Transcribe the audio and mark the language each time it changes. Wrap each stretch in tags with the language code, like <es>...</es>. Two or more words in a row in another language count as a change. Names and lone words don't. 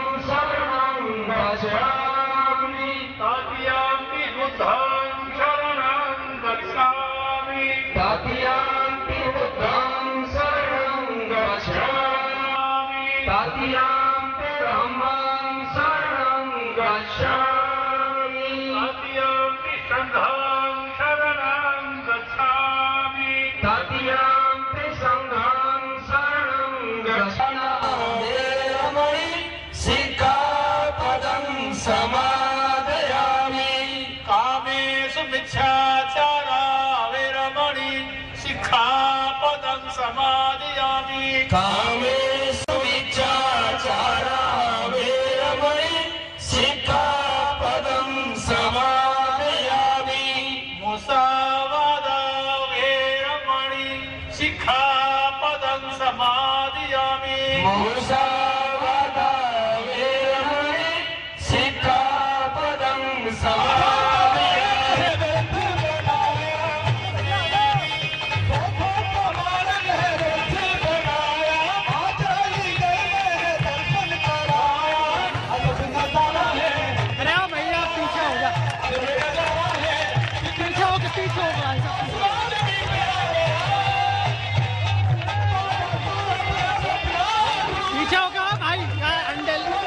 <pi>शरणं गच्छामि तृतीयंपि बुद्धं शरणं गच्छामि तृतीयंपि बुद्धं शरणं गच्छामि तृतीयंपि धम्मं शरणं गच्छामि तृतीयंपि संघं शरणं गच्छामि तृतीयंपि संघं शरणं गच्छामि सिक्खापदं समादयामि कामेषु मिथ्याचारा वेरमणि सिक्खापदं समादयामि कामेषु मिथ्याचारा वेरमणि सिक्खापदं समादयामि मुसावादा वेरमणि सिक्खापदं समादयामि मुसावादा वेरमणि सिक्खापदं</pi> <hi>अरे आओ भैया पीछे हो जा पीछे हो के पीछे हो भाई पीछे होगा भाई अंडल</hi>